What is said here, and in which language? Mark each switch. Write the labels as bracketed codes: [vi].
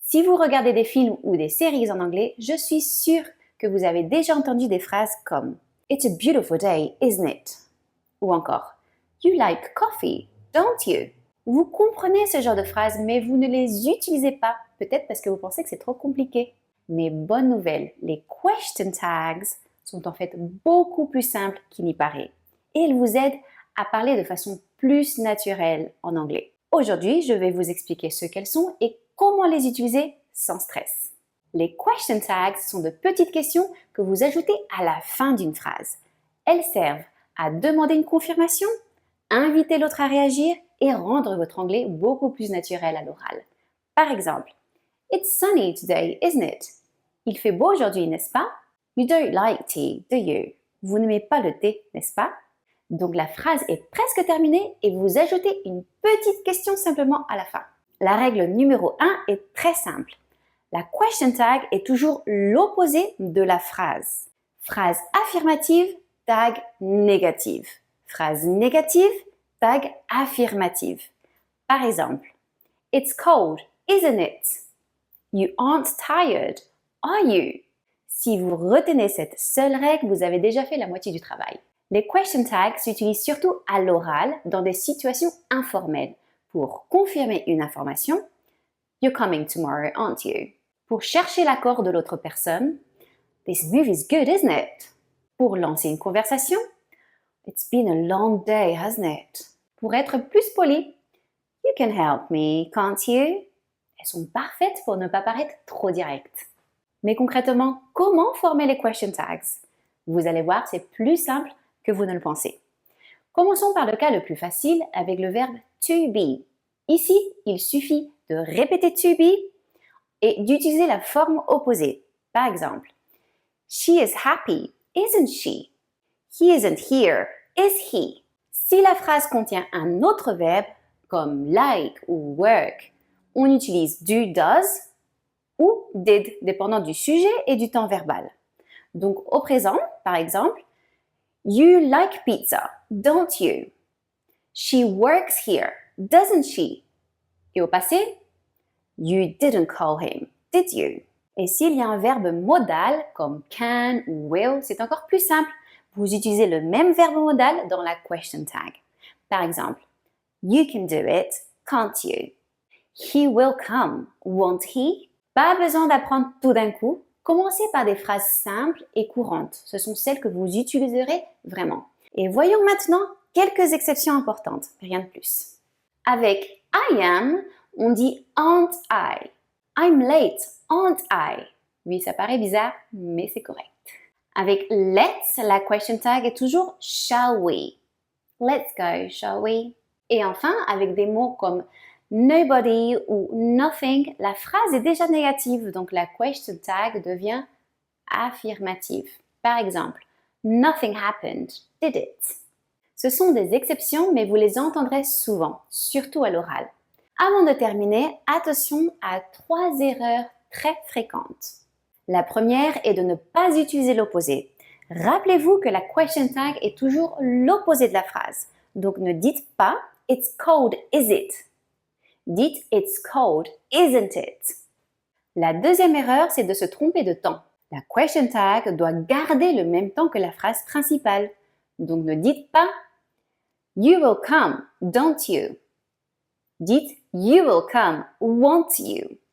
[fr] Si vous regardez des films ou des séries en anglais, je suis sûre que vous avez déjà entendu des phrases comme [en] It's a beautiful day, isn't it? [fr] Ou encore [en] You like coffee, don't you? [fr] Vous comprenez ce genre de phrases, mais vous ne les utilisez pas, peut-être parce que vous pensez que c'est trop compliqué. Mais bonne nouvelle, les question tags sont en fait beaucoup plus simples qu'il n'y paraît. Et ils vous aident à parler de façon plus naturelle en anglais. Aujourd'hui, je vais vous expliquer ce qu'elles sont et comment les utiliser sans stress. Les question tags sont de petites questions que vous ajoutez à la fin d'une phrase. Elles servent à demander une confirmation, inviter l'autre à réagir et rendre votre anglais beaucoup plus naturel à l'oral. Par exemple, [en] It's sunny today, isn't it? [fr] Il fait beau aujourd'hui, n'est-ce pas? [en] You don't like tea, do you? [fr] Vous n'aimez pas le thé, n'est-ce pas? Donc la phrase est presque terminée et vous ajoutez une petite question simplement à la fin. La règle numéro 1 est très simple. La question tag est toujours l'opposé de la phrase. Phrase affirmative, tag négative. Phrase négative, tag affirmative. Par exemple, [en] It's cold, isn't it? You aren't tired, are you? [fr] Si vous retenez cette seule règle, vous avez déjà fait la moitié du travail. Les question tags s'utilisent surtout à l'oral dans des situations informelles pour confirmer une information. [en] You're coming tomorrow, aren't you? [fr] Pour chercher l'accord de l'autre personne. [en] This movie's good, isn't it? [fr] Pour lancer une conversation. [en] It's been a long day, hasn't it? [fr] Pour être plus poli. [en] You can help me, can't you? [fr] Elles sont parfaites pour ne pas paraître trop directes. Mais concrètement, comment former les question tags? Vous allez voir, c'est plus simple que vous ne le pensez. Commençons par le cas le plus facile avec le verbe to be. Ici, il suffit de répéter to be et d'utiliser la forme opposée. Par exemple, [en] She is happy, isn't she? He isn't here, is he? [fr] Si la phrase contient un autre verbe, comme like ou work, on utilise do, does ou did, dépendant du sujet et du temps verbal. Donc, au présent, par exemple, [en] You like pizza, don't you? She works here, doesn't she? [fr] Et au passé, [en] You didn't call him, did you? [fr] Et s'il y a un verbe modal comme can ou will, c'est encore plus simple. Vous utilisez le même verbe modal dans la question tag. Par exemple, [en] You can do it, can't you? He will come, won't he? [fr] Pas besoin d'apprendre tout d'un coup. Commencez par des phrases simples et courantes. Ce sont celles que vous utiliserez vraiment. Et voyons maintenant quelques exceptions importantes, rien de plus. Avec I am, on dit aren't I. [en] I'm late, aren't I? [fr] Oui, ça paraît bizarre, mais c'est correct. Avec let's, la question tag est toujours shall we. [en] Let's go, shall we? [fr] Et enfin, avec des mots comme nobody ou nothing, la phrase est déjà négative, donc la question tag devient affirmative. Par exemple, [en] nothing happened, did it? [fr] Ce sont des exceptions, mais vous les entendrez souvent, surtout à l'oral. Avant de terminer, attention à 3 erreurs très fréquentes. La première est de ne pas utiliser l'opposé. Rappelez-vous que la question tag est toujours l'opposé de la phrase. Donc ne dites pas [en] It's cold, is it? [fr] Dites [en] It's cold, isn't it? [fr] La deuxième erreur, c'est de se tromper de temps. La question tag doit garder le même temps que la phrase principale. Donc ne dites pas [en] You will come, don't you? [fr] Dites [en] You will come, won't you?